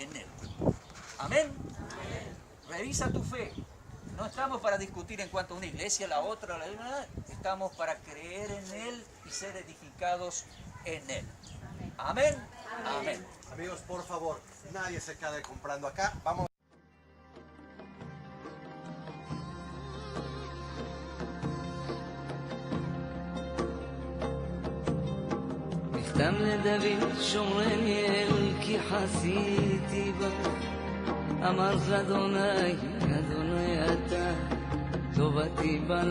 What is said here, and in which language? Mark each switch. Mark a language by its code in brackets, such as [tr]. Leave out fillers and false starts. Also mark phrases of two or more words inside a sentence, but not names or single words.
[es] En Él. Amén. Revisa tu fe. No estamos para discutir en cuanto a una iglesia, la otra, estamos para creer en Él y ser edificados en Él. Amén. Amén. Amigos, por favor, nadie se quede comprando acá. Vamos. [he] סתם לדוד שומרני אל כי חסיתי בה אמר אדוני אדוני אתה טובתי